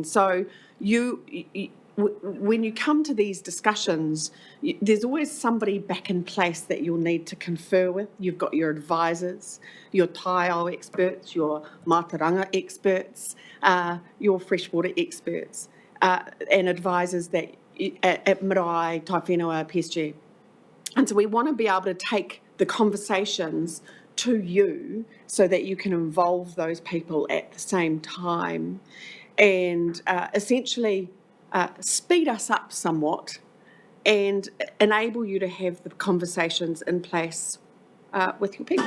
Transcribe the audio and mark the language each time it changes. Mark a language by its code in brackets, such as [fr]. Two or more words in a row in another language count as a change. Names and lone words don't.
[en] So when you come to these discussions, there's always somebody back in place that you'll need to confer with. You've got your advisors, your taiao experts, your mātauranga experts, your freshwater experts, and advisors that at [mi] marae, tai whenua, [en] PSG. And so we want to be able to take the conversations to you so that you can involve those people at the same time and essentially speed us up somewhat and enable you to have the conversations in place with your people.